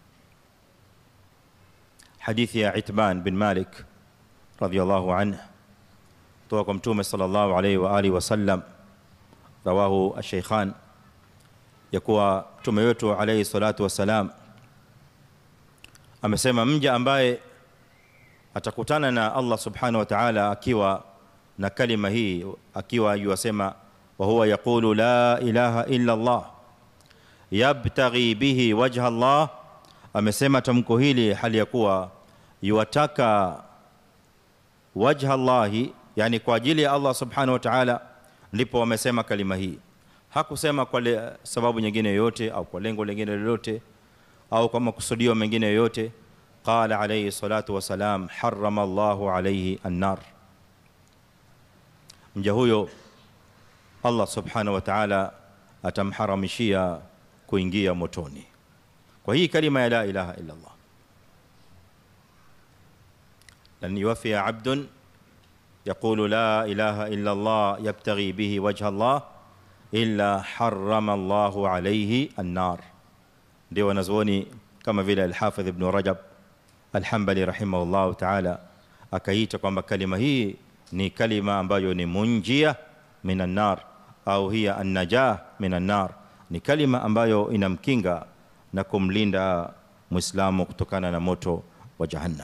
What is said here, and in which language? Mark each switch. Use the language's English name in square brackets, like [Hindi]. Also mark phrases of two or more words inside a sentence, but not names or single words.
[Swahili] Hadithi ya Itban bin Malik [Arabic] رضي الله عنه [Swahili] kutoka kwa Mtume [Arabic] صلى الله عليه وعلى آله وسلم, رواه الشيخان, [Swahili] ya kuwa Mtume wetu [Arabic] عليه الصلاة والسلام [Swahili] amesema, mja ambaye atakutana na Allah [Arabic] سبحانه وتعالى [Swahili] akiwa na kalima hii, akiwa yusema [Arabic] وهو يقول لا إله إلا الله يبتغي به وجه الله, [Swahili] amesema tamko hili hali ya kuwa yuwataka [Arabic] وجه الله, [Swahili] yani kwa ajili ya Allah [Arabic] سبحانه وتعالى, [Swahili] ndipo wamesema kalima hii. Hakusema kwa sababu nyingine yoyote au kwa lengo lingine lolote au kwa makusudio mengine yoyote. [Arabic] قال عليه الصلاة والسلام حرم الله عليه النار, [Swahili] mja huyo Allah [Arabic] سبحانه وتعالى [Swahili] atamharamishia kuingia motoni kwa hii kalima ya [Arabic] لا إله إلا الله. لن يوافي عبد يقول لا إله إلا الله يبتغي به وجه الله إلا حرم الله عليه النار. [Swahili] Ndio wanazuoni kama vile al-Hafidh Ibn Rajab al-Hanbali [Arabic] رحمه الله تعالى [Swahili] akaita kwamba kalima hii ni kalima ambayo ni [Arabic] منجية من النار [Swahili] au [Arabic] هي النجاة من النار, [Swahili] ni kalima ambayo inamkinga na kumlinda muislamu kutokana na moto wa jahannam.